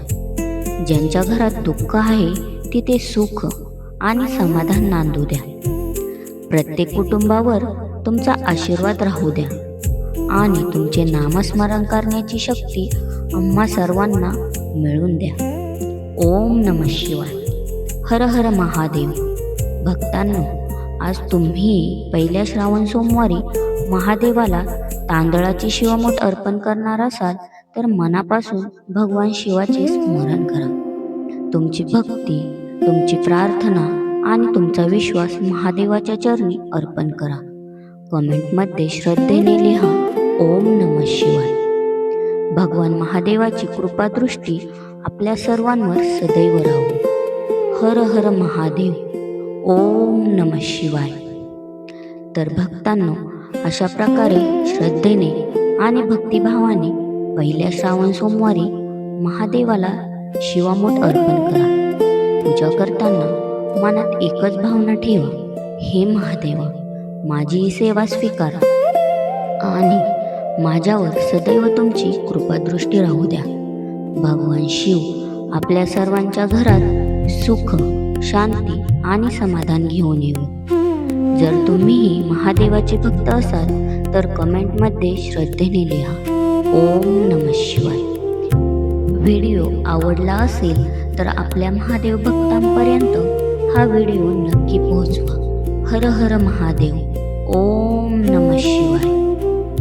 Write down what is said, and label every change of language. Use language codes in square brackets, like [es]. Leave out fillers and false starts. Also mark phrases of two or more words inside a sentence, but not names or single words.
[mr] ज्यांच्या घरात दुःख आहे तिथे सुख आणि समाधान नांदू द्या. प्रत्येक कुटुंबावर तुमचा आशीर्वाद राहू द्या आणि तुमचे नामस्मरण करण्याची शक्ती आम्हा सर्वांना मिळवून द्या. [sa] ओम नमः शिवाय. हर हर महादेव. [mr] भक्तांनो, आज तुम्ही पहिल्या श्रावण सोमवारी महादेवाला तांदळाची शिवामूठ अर्पण करणार असाल तर मनापासून भगवान शिवाचे स्मरण करा. तुमची भक्ती, तुमची प्रार्थना आणि तुमचा विश्वास महादेवाच्या चरणी अर्पण करा. कमेंटमध्ये श्रद्धेने लिहा [sa] ओम नमः शिवाय. [mr] भगवान महादेवाची कृपादृष्टी आपल्या सर्वांवर सदैव राहू. [sa] हर हर महादेव. ओम नमः शिवाय. [mr] तर भक्तांनो, अशा प्रकारे श्रद्धेने आणि भक्तिभावाने पहिल्या श्रावण सोमवारी महादेवाला शिवामूठ अर्पण करा. पूजा करताना मनात एकच भावना ठेवा: हे महादेवा, माझी ही सेवा स्वीकारा आणि माझ्यावर सदैव तुमची कृपादृष्टी राहू द्या. भगवान शिव आपल्या सर्वांच्या घरात सुख, शांती आणि समाधान घेऊन येऊ. जर तुम्हीही महादेवाचे भक्त असाल तर कमेंटमध्ये श्रद्धेने लिहा [sa] ओम नमः शिवाय. [mr] व्हिडिओ आवडला असेल तर आपल्या महादेव भक्तांपर्यंत हा व्हिडिओ नक्की पोहोचवा. [sa] हर हर महादेव. ओम नमः शिवाय.